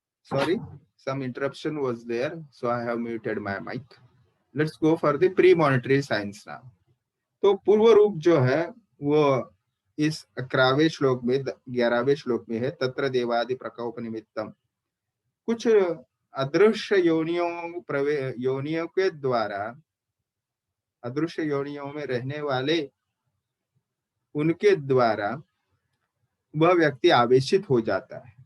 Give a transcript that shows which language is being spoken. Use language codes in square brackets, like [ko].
[en] sorry, some interruption was there, so I have muted my mic. Let's go for the premonitory signs now. [hi] तो पूर्व रूप जो है वो इस 11वें श्लोक में 11वें श्लोक में है, [sa] तत्र देवादि प्रकोप निमित्तम। [hi] कुछ अदृश्य योनियों के द्वारा, अदृश्य योनियों में रहने वाले उनके द्वारा वह व्यक्ति आवेशित हो जाता है।